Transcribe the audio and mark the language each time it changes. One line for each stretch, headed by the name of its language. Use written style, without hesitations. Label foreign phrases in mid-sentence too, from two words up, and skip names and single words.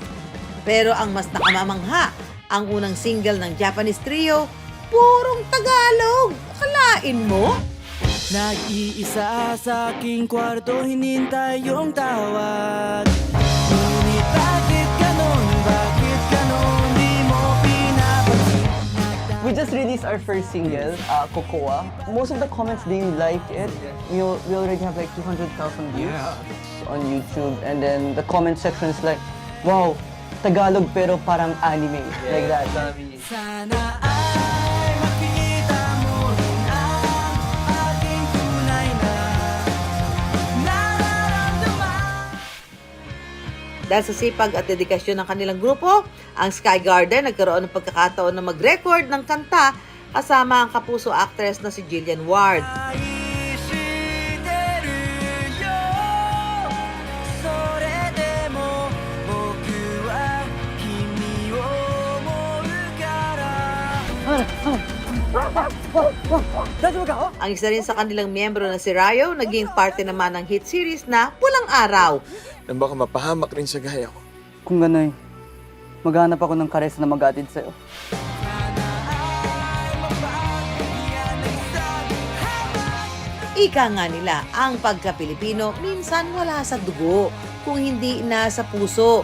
Filipino: Pero ang mas nakamamangha, ang unang single ng
English: Japanese trio,
Filipino: purong Tagalog. Akalain mo? Nag-iisa sa aking kwarto, hinintay yung tawad. Ngunit bakit ganon, di mo pinapansin?
English: We just released our first single, Cocoa. Most of the comments, they like it. We already have like 200,000 views on YouTube. And then the comment section is like,
Filipino: wow, Tagalog pero parang anime.
English: Like that.
Filipino: Sana ay makita mo rin ang aking tunay na nararamdaman. Dahil sa sipag at dedikasyon ng kanilang grupo, ang Sky Garden nagkaroon ng pagkakataon na mag-record ng kanta kasama ang kapuso actress na si Jillian Ward.
Japanese: それでも僕は君を思うから。
Filipino: Ang isa rin sa kanilang miyembro na si Ryo, naging parte naman ng hit series na Pulang Araw. Na baka mapahamak rin sa gaya ko. Kung gano'y, maghanap ako ng kares na mag-atid sa'yo. Ika nga nila, ang pagka-Pilipino minsan wala sa dugo, kung hindi nasa puso.